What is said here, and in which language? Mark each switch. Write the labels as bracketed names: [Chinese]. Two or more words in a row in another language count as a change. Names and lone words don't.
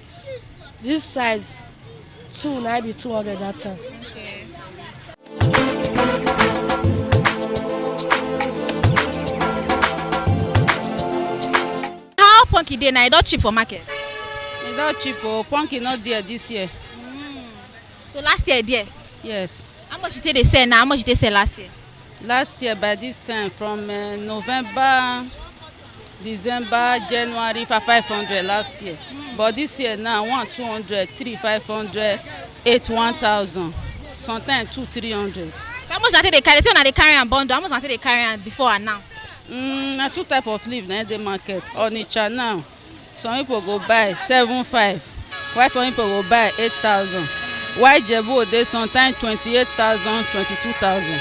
[Nigerian Pidgin] This size, 2 now be 200 that time. okay. How pumpkin dey now? E don cheap for market? E don cheap o. Pumpkin not there this year. So last year there? Yes. How much you take dey sell now? How much you take sell last year? Last year by this time from November, December, January for 500 last year. But this year now 200, 500, 1,000. Sometimes 200-300. So how much na take dey carry? Say una dey carry am bundle. How much na take dey carry am before and now? Na 2 type of leaf na dey market. Onitsha now, some people go buy 7,500, while some people go buy 8,000. While Jebu dey sometimes 28,000, 22,000.